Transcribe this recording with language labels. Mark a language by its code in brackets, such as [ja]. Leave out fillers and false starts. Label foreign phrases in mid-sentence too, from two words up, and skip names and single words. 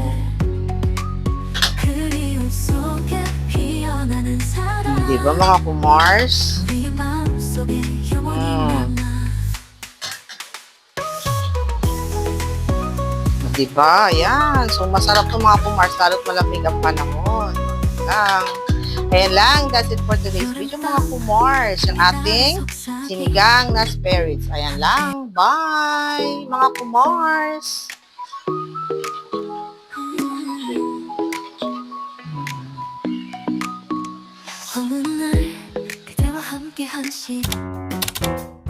[tl] Diba mga kumars? Diba? Ayan. So masarap to mga kumars. Lalo't malamig ang panahon. Lang. Ayan lang, [en] that's it for today's video [tl] mga kumars. Yung ating sinigang na [en] spare ribs. [tl] Ayan lang, bye mga kumars. [ko] 어느 날 그대와 함께 한 시